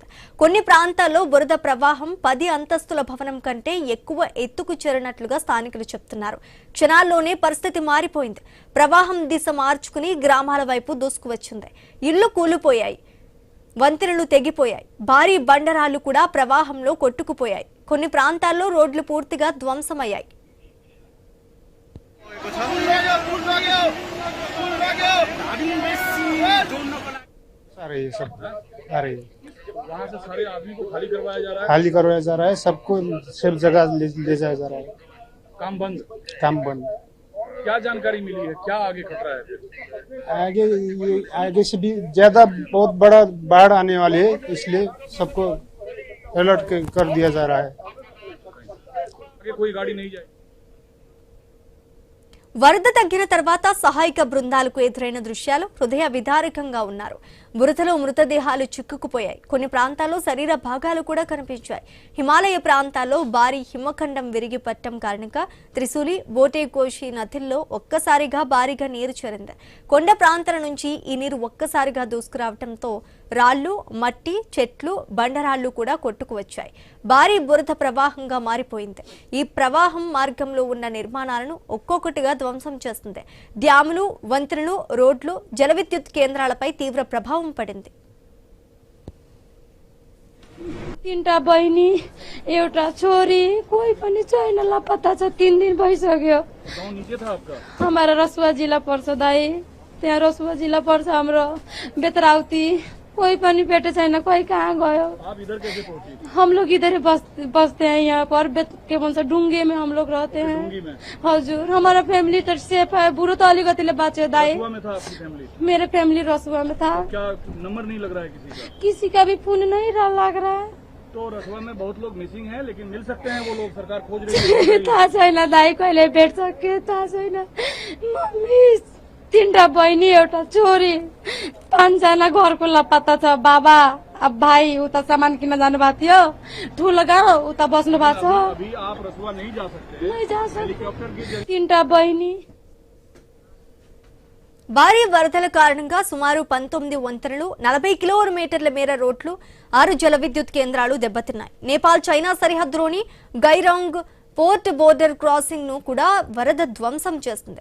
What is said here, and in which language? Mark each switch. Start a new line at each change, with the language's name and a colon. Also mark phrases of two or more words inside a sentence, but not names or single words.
Telugu: కొన్ని ప్రాంతాల్లో బురద ప్రవాహం 10 అంతస్తుల భవనం కంటే ఎక్కువ ఎత్తుకు చేరినట్లుగా స్థానికులు చెప్తున్నారు. క్షణాల్లోనే పరిస్థితి మారిపోయింది. ప్రవాహం దిశ మార్చుకుని గ్రామాల వైపు దూసుకువచ్చింది. ఇళ్లు కూలిపోయాయి, వంతెనలు తెగిపోయాయి, భారీ బండరాళ్లు కూడా ప్రవాహంలో కొట్టుకుపోయాయి. కొన్ని ప్రాంతాల్లో రోడ్లు పూర్తిగా ధ్వంసమయ్యాయి.
Hindi: खाली करवाया जा रहा है, सबको सब जगह ले जाया जा रहा है. काम बंद. क्या जानकारी मिली है, क्या आगे खतरा है? आगे से भी ज्यादा बहुत बड़ा बाढ़ आने वाली है, इसलिए सबको अलर्ट कर दिया जा रहा है. आगे कोई गाड़ी नहीं जाए.
Telugu: వరద తగ్గిన తర్వాత సహాయక బృందాలకు ఎదురైన దృశ్యాలు హృదయ విదారకంగా ఉన్నారు. బురదలో మృతదేహాలు చిక్కుకుపోయాయి. కొన్ని ప్రాంతాల్లో శరీర భాగాలు కూడా కనిపించాయి. హిమాలయ ప్రాంతాల్లో భారీ హిమఖండం విరిగి పట్టడం కారణంగా త్రిశూలి, బోటేకోషి నదుల్లో ఒక్కసారిగా భారీగా నీరు చేరింది. కొండ ప్రాంతాల నుంచి ఈ నీరు ఒక్కసారిగా దూసుకురావడంతో రాళ్లు, మట్టి, చెట్లు, బండరాళ్లు కూడా కొట్టుకువచ్చాయి. భారీ బురద ప్రవాహంగా మారిపోయింది. ఈ ప్రవాహం మార్గంలో ఉన్న నిర్మాణాలను ఒక్కొక్కటిగా ధ్వంసం చేస్తుంది. డ్యాములు, వంతెనలు, రోడ్లు, జల విద్యుత్ కేంద్రాలపై తీవ్ర ప్రభావం పడింది.
Nepali: 3टा बहिनी, एउटा छोरी, कोही पनि छैन, लापता छ. 3 दिन भइसक्यो.
Hindi: गाउँ नीचे था आपका?
Nepali: हमारा रसुवा जिल्ला पर्छ दाई, त्यहाँ रसुवा जिल्ला पर्छ हाम्रो बेतराउती. कोई पनि भेटे छैन, कोही कहाँ गयो.
Hindi: आप इधर कैसे पहुंची? हम लोग इधर बसते हैं, यहाँ पर
Nepali: के भन्छ
Hindi: डुंगे में हम लोग रहते हैं. हजुर, हमारा फैमिली तो सेफ है.
Nepali: बुरो तो अलिकतिले बाँच्यो दाई.
Hindi: रसुआ में था आपकी फैमिली? मेरे फैमिली रसुआ में था. क्या नंबर नहीं लग रहा है किसी का? किसी का भी फोन नहीं लग रहा है. तो रसुआ में बहुत लोग मिसिंग हैं, लेकिन मिल सकते हैं वो लोग, सरकार खोज रही है.
Nepali: थाहा छैन दाई, कहिले भेट सक्यो थाहा छैन. मम्मी, 3टा बहिनी, एउटा छोरी, 5 जना घरको लापत्ता छ. बाबा, अब भाइ उता सामान किन्न जानु भएको थियो, ठुलो गाउँ उता बस्नु भएको छ.
Hindi: अभी आप रसुआ नहीं जा सकते. नहीं जा सकते. हेलीकॉप्टर की
Nepali: 3टा बहिनी.
Telugu: భారీ వరదల కారణంగా సుమారు 19 వంతెనలు, 40 కిలోమీటర్ల మేర రోడ్లు, 6 జల విద్యుత్ కేంద్రాలు దెబ్బతిన్నాయి. నేపాల్ చైనా సరిహద్దులోని గైరాంగ్ పోర్ట్ బోర్డర్ క్రాసింగ్ ను కూడా వరద ధ్వంసం చేస్తుంది.